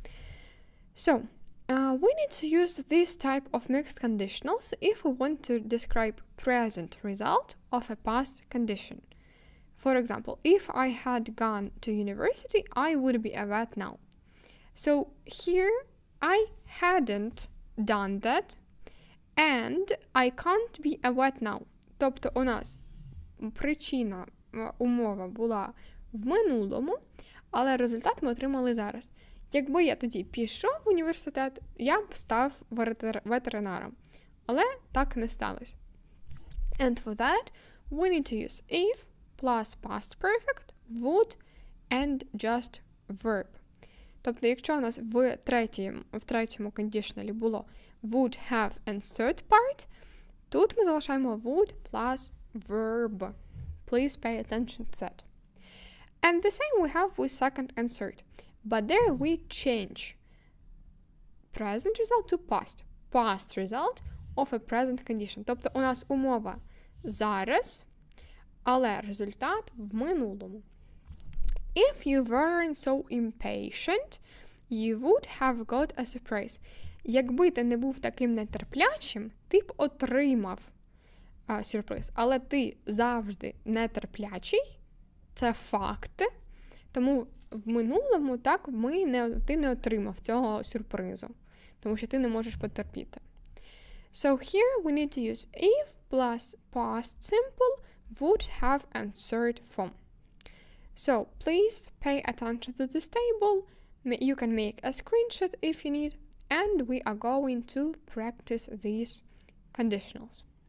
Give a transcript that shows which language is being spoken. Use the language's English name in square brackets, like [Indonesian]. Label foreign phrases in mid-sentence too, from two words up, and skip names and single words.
[English] So, we need to use this type of mixed conditionals if we want to describe present result of a past condition. For example, if I had gone to university, I would be a vet now. So here I hadn't done that and I can't be a vet now. [Ukrainian] Тобто у нас причина, умова була в минулому, але результат ми отримали зараз. Якби я тоді пішов в університет, я б став ветеринаром. Але так не сталося. [English] And for that, we need to use if plus past perfect, would and just verb. [Ukrainian] Тобто, якщо у нас в третьому conditionally було [English] would have and third part, [Ukrainian] тут ми залишаємо [English] would plus verb. Please pay attention to that. And the same we have with second and third. But there we change present result to past result of a present condition. [Ukrainian] Тобто у нас умова зараз, але результат в минулому. [English] If you weren't so impatient, you would have got a surprise. [Ukrainian] Якби ти не був таким нетерплячим, ти б отримав сюрприз. Але ти завжди нетерплячий, це факт. Тому в минулому ти не отримав цього сюрпризу, тому що ти не можеш потерпіти. [English] So here we need to use if plus past simple would have and third form. So please pay attention to this table. You can make a screenshot if you need, and we are going to practice these conditionals.